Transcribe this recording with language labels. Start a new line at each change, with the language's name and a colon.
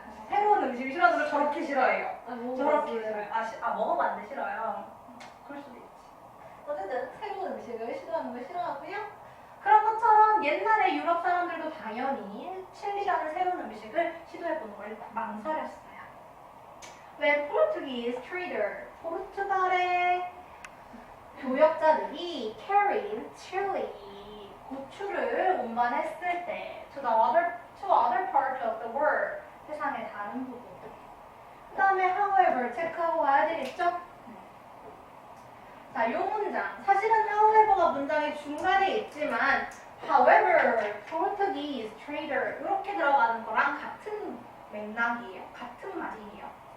Korean: 새로운 음식을 싫어하는 저렇게 싫어해요. 저렇게 싫어요. 먹어봤는데 싫어요. 그럴 수도 있지. 어쨌든 새로운 음식을 시도하는 걸 싫어하고요. 그런 것처럼 옛날에 유럽 사람들도 당연히 칠리라는 새로운 음식을 시도해보는 걸 망설였어요.
English: 왜 Portuguese trader,
Korean: 포르투갈의 교역자들이
English: carried chili,
Korean: 고추를 운반했을 때
English: to other parts of the world,
Korean: 세상의 다른 부분. 그 다음에 however 체크하고 와야 되겠죠? 자, 이 문장. 사실은 however가 문장의 중간에 있지만 however, Portuguese trader 이렇게 들어가는 거랑 같은 맥락이에요. 같은 말이에요.